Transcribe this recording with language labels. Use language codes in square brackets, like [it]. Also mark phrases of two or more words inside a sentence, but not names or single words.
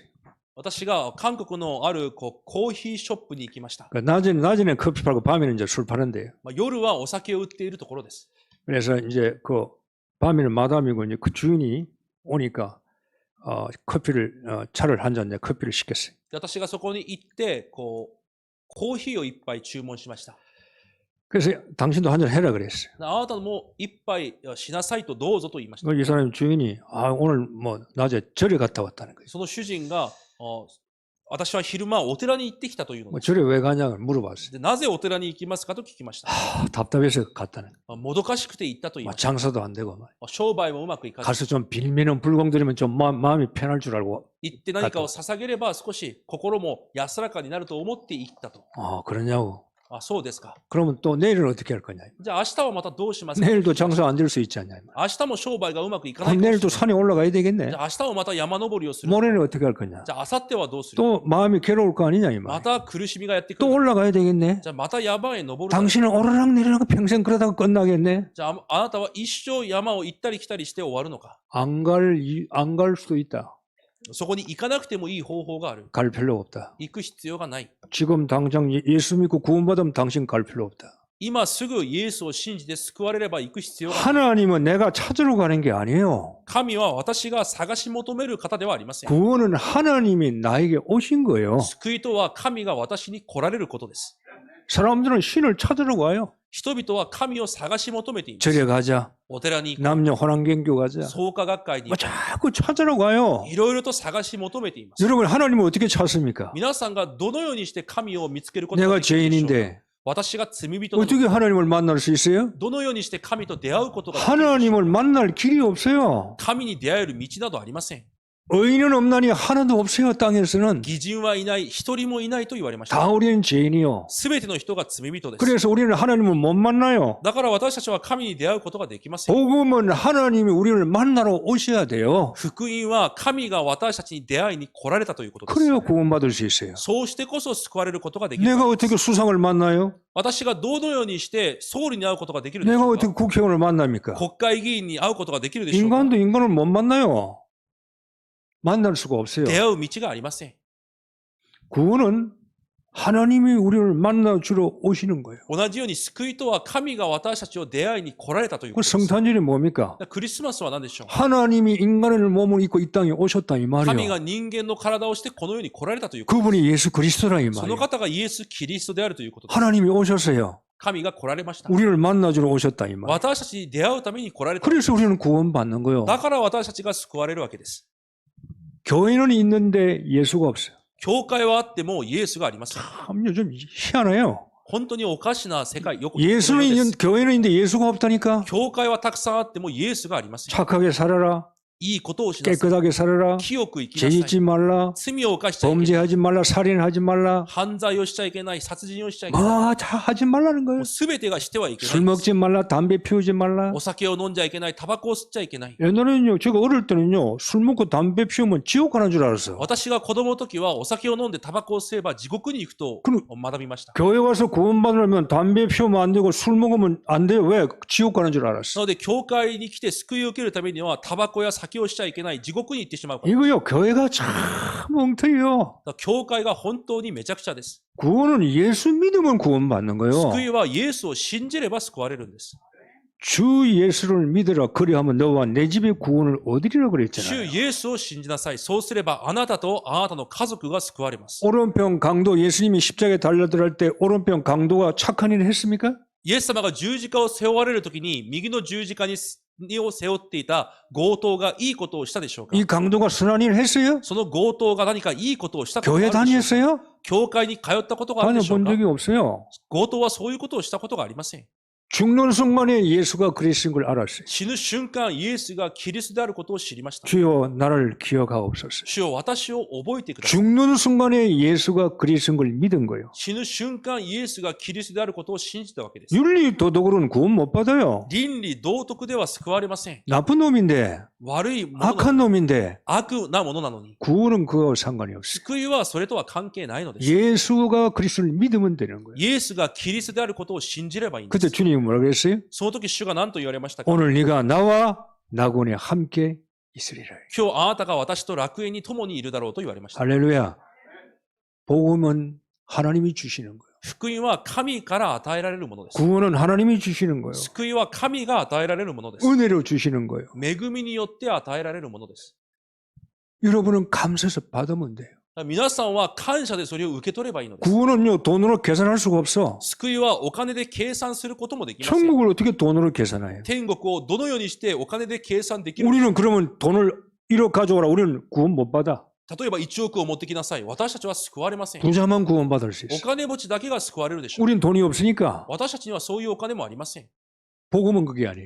[ja] 私が韓国のあるコーヒーショップに行きました。 [ko] 그러니까 낮에는 커피 팔고 밤에는 이제 술 파는데요. [ja] 夜はお酒を売っているところです。 [ko] 그래서 이제 그 밤에는 마담이고 이제 그 주인이 오니까 커피를 차를 한 잔 커피를 시켰어요. [ja] で私がそこに行ってコーヒーを一杯注文しました。 [ko] 그래서 당신도 한 잔 해라 그랬어요. [ja] あなたも一杯しなさいとどうぞと言いました。 [ko] 이 사람 주인이 오늘 뭐 낮에 절에 갔다 왔다는 거예요. [ja] その主人が私は昼間お寺に行ってきたというの [ko] 뭐 [ja] です。 [ko] 절에 왜 가냐고 물어봤어요. [ja] でなぜお寺に行きますかと聞きました。 [ko] 답답해서 갔다는 거예요. [ja] もどかしくて行ったと言い [ko] 뭐 [ja] ました。 [ko] 장사도 안 되고 막. [ja] 商売もうまくいかず、 [ko] 가서 좀 빌면은 불공 드리면 좀 마음이 편할 줄 알고. [ja] 行って何かを捧げれば少し心も安らかになると思って行ったと。 [ko] 그러냐고. [ja] あ、そうですか。 [ko] 그러면 또 내일은 어떻게 할 거냐. [ja] じゃあ明日はまたどうしますか。 [ko] 내일도 장사 안 될 수 있지 않냐. [ja] 明日も商売がうまくいかないか [ko] 그럼 [ja] もしれない。 [ko] 내일도 산에 올라가야 되겠네. [ja] じゃあ明日もまた山登りをする。 [ko] 모레는 어떻게 할 거냐. [ja] じゃあ明後日はどうする。 [ko] 또 마음이 괴로울 거 아니냐 이 [ja] ま [ko] 말. [ja] た苦しみがやってく [ko] 또 [ja] る。 [ko] 올라가야 되겠네. [ja] じゃあまた山へ登る。 [ko] 당신은 오르락 내리락 평생 그러다가 끝나겠네. [ja] じゃああなたは一生山を行ったり来たりして終わるのか。 [ko] 안 갈 수도 있다. [ja] そこに行かなくてもいい方法がある。 [ko] 갈 필요 없다. [ja] 行く必要がない。 [ko] 지금 당장 예수 믿고 구원받으면 당신 갈 필요 없다. [ja] 今すぐイエスを信じて救われれば行く必要がない。 [ko] 하나님은 내가 찾으러 가는 게 아니에요. [ja] 神は私が探し求める方ではありません。 [ko] 구원은 하나님이 나에게 오신 거예요. [ja] 救いとは神が私に来られることです。 [ko] 사람들은 신을 찾으러 가요. [ja] 人々は神を探し求めています。 [ko] 절에 가자. [ja] お寺に行こ [ko] 남녀 혼합경교 [ja] う。 [ko] 가자. [ja] 創価学会に [ko] 뭐 [ja] 行こ [ko] 자꾸 찾으러 가요. [ja] う。いろいろと探し求めています。 [ko] 여러분 하나님을 어떻게 찾습니까? [ja] 皆さんがどのようにして神を見つけることが [ko] 내가 [ja] できるでしょうか。 [ko] 죄인인데 [ja] 私が罪人なの [ko] 어떻게 [ja] に [ko] 하나님을 만날 수 있어요? [ja] どのようにして神と出会うことができるでしょうか。 [ko] 하나님을 만날 길이 없어요. [ja] 神に出会える道などありません。 [ko] 의인은 없나니 하나도 없어요. 땅에서는 [ja] 義人はいない、一人もいないと言われまし [ko] 다 [ja] た。 [ko] 우리는 죄인이요. [ja] すべての人が罪人です。 [ko] 그래서 우리는 하나님을 못 만나요. [ja] だから私たちは神に出会うことができません。 [ko] 복음은 하나님이 우리를 만나러 오셔야 돼요. [ja] 福音は神が私たちに出会いに来られたということです。 [ko] 그래야 구원받을 수 있어요. [ja] そうしてこそ救われることができる。 [ko] 내가 어떻게 수상을 만나요? [ja] 私がどのようにして総理に会うことができるでし [ko] 내가 [ja] ょう [ko] 어떻게 [ja] か。 [ko] 국회의원을 만납니까? [ja] 国会議員に会うことができるでしょうか。 [ko] 인간도 인간을 못 만나요. 만날 수가 없어요. [ja] 出会う道がありません。 [ko] 구원은 하나님이 우리를 만나주러 오시는 거예요. [ja] 同じように救いとは神が私たちを出会いに来られたというこ [ko] 그 [ja] とです。 [ko] 성탄절이 뭡니까? [ja] クリスマスは何でしょう。 [ko] 하나님이 인간의 몸을 입고 이 땅에 오셨다 이 [ja] 神 [ko] 말이에요. [ja] が人間の体をしてこの世に来られたということ。 [ko] 그분이 예수 그리스도라 이 [ja] その [ko] 말이에요. [ja] 方がイエス・キリストであるということです。 [ko] 하나님이 오셨어요. [ja] 神が来られました。 [ko] 우리를 만나주러 오셨다 이 말이에요. [ja] 私たちに出会うために来られた。 [ko] 그래서 우리는 구원받는 거예요. [ja] だから私たちが救われるわけです。 [ko] 교회는 있는데 예수가 없어요. [ja] 教会はあってもイエスがありません。 [ko] 참 요즘 희한해요. [ja] 本当におかしな世界、よく [ko] 예수는 [ja] です [ko] 있는 교회는 있는데 예수가 없다니까. [ja] 教会はたくさんあってもイエスがありません。 [ko] 착하게 살아라. [ja] いいことをしなさい。 [ko] 깨끗하게 살아라. [ja] 清く生きなさ [ko] 죄 [ja] い。 [ko] 짓지 말라. [ja] 罪を犯しちゃいけない。 [ko] 범죄하지 말라. 살인하지 말라. [ja] 犯罪をしちゃいけない。殺人をしちゃいけない。 [ko] 뭐 다 하지 말라는 거예요. [ja] すべてがしてはいけな [ko] 술 [ja] いんです。 [ko] 먹지 말라. 담배 피우지 말라. [ja] お酒を飲んじゃいけない。タバコを吸っちゃいけない。 [ko] 옛날에는요, 제가 어릴 때는요, 술 먹고 담배 피우면 지옥 가는 줄 알았어요. [ja] 私が子供の時はお酒を飲んでタバコを吸えば地獄に行くと [ko] 그럼 [ja] 学びました。 [ko] 교회 와서 구원받으려면 담배 피우면 안 되고 술 먹으면 안 돼요. 왜? 지옥 가는 줄 [ja] な [ko] 알았어. [ja] ので、教会に来て救いを受けるためには、タバコや酒をしちゃいけない、地獄に行ってしまうから。 [ko] 이거요, 교회가 참 엉터리요. [ja] だから教会が本当にめちゃくちゃです。 [ko] 구원은 예수 믿으면 구원받는 거예요. [ja] 救いはイエスを信じれば救われるんです。 [ko] 주 예수를 믿으라. 그리하면 너와 내 집의 구원을 얻으리라 [ja] 主 [ko] 그랬잖아요. [ja] イエスを信じなさい。そうすればあなたとあなたの家族が救われます。 [ko] 오른편 강도 예수님이 십자가에 달려들을 때 오른편 강도가 착한 일을 했습니까? [ja] イエス様が十字架を背負われるときに、右の十字架を背負っていた強盗がいいことをしたでしょうか。 [ko] 이 강도가 선한 일을 했어요? [ja] その強盗が何かいいことをしたことがあ [ko] 교회 [ja] るでしょうか。 [ko] 다녔어요? [ja] 教会に通ったことがあるでしょう [ko] 다녀본 [ja] か。 [ko] 적이 없어요. [ja] 強盗はそういうことをしたことがありません。 [ko] 죽는 순간에 예수가 그리스도인 걸 알았어요. [ja] 死ぬ瞬間、イエスがキリストであることを知りました。 [ko] 주여 나를 기억하옵소서. [ja] 主よ、私を覚えてください。 [ko] 죽는 순간에 예수가 그리스도인 걸 믿은 거예요. [ja] 死ぬ瞬間、イエスがキリストであることを信じたわけです。 [ko] 윤리 도덕으로는 구원 못 받아요. [ja] 倫理道徳では救われません。 [ko] 나쁜 놈인데, [ja] 悪いものなの [ko] 악한 놈인데 [ja] 悪なものなのに。 [ko] 구원은 그거와 상관이 없어요. [ja] 救いはそれとは関係ないのです。 [ko] 예수가 그리스도를 믿으면 되는 거예요. [ja] イエスがキリストであることを信じればいいんで [ko] 그때 [ja] す。 [ko] 주님이 뭐라 그랬어요? [ja] その時主が何と言われましたか。 [ko] 오늘 네가 나와 낙원에 함께 있으리라. [ja] 今日あなたが私と楽園に共にいるだろうと言われました。 [ko] 할렐루야. 복음은 하나님이 주시는 거예요. [ja] 福音は神から与えられるものです。 [ko] 구원은 하나님이 주시는 거예요. [ja] 救いは神が与えられるものです。 [ko] 은혜로 주시는 거예요. [ja] 恵みによって与えられるものです。 [ko] 여러분은 감사해서 받으면 돼요. [ja] 皆さんは感謝でそれを受け取ればいいのです。 [ko] 구원은요, 돈으로 계산할 수가 없어. [ja] 救いはお金で計算することもできません。 [ko] 천국을 어떻게 돈으로 계산해요? [ja] 天国をどのようにしてお金で計算できる [ko] 우리는 그러면 돈을 1억 가져오라. 우리는 구원 못 받아. [ja] 例えば1億を持ってきなさい。私たちは救われません。 [ko] 부자만 구원받을 수 [ja] お [ko] 있어. [ja] 金持ちだけが救われるでしょう。 [ko] 우린 돈이 없으니까 [ja] 私たちにはそういうお金もありません。 [ko] 복음은 그게 아니에요.